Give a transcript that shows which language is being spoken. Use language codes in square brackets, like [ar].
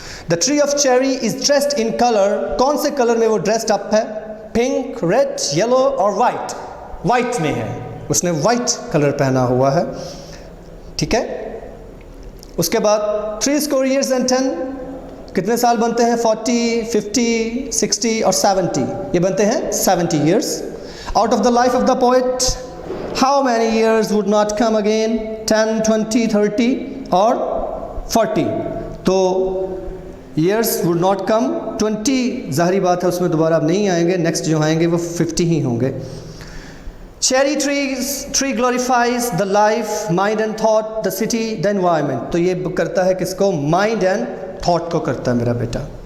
[en] the tree of cherry is dressed in colour, [ur] کون سے colour میں وہ ڈریسڈ اپ ہے؟ پنک، ریڈ، یلو اور وائٹ. وائٹ میں ہے، اس نے وائٹ کلر پہنا ہوا ہے. ٹھیک ہے، اس کے بعد [en] 60 years and 10 [ur] کتنے سال بنتے ہیں؟ 40، 50، 60 اور 70. یہ بنتے ہیں 70 years. [en] Out of the life of the poet, how many years would not come again? 10، 20، 30 اور 40. تو years would not come. [ur] 20 ظاہری بات ہے اس میں دوبارہ اب نہیں آئیں گے, نیکسٹ جو آئیں گے وہ 50 ہی ہوں گے. [en] Cherry tree glorifies the life, mind and thought, the city, the environment. [ur] تو یہ کرتا ہے کس کو؟ مائنڈ اینڈ تھاٹ کو کرتا ہے میرا بیٹا.